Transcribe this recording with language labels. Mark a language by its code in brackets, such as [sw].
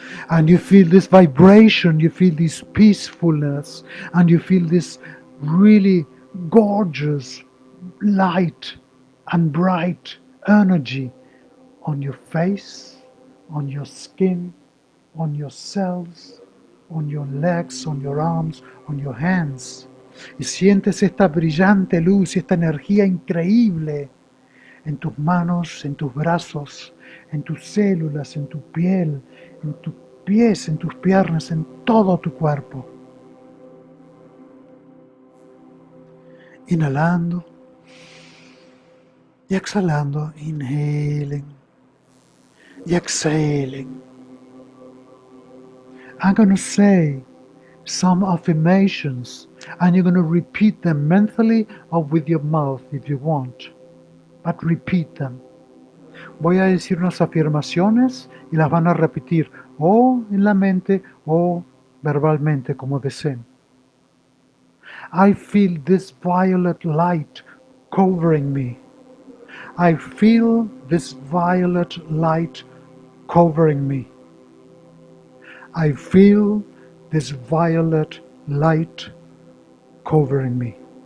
[en] And you feel this vibration, you feel this peacefulness, and you feel this really gorgeous light and bright energy on your face, on your skin, on your cells, on your legs, on your arms, on your hands. [es] Y sientes esta brillante luz y esta energía increíble en tus manos, en tus brazos, en tus células, en tu piel, en tus pies, en tus piernas, en todo tu cuerpo. Inhalando y exhalando. [en] Inhaling y exhaling. I'm going to say some affirmations and you're going to repeat them mentally or with your mouth if you want. But repeat them. [es] Voy a decir unas afirmaciones y las van a repetir o en la mente o verbalmente como deseen. [en] I feel this violet light covering me. I feel this violet light covering me. I feel this violet light covering me.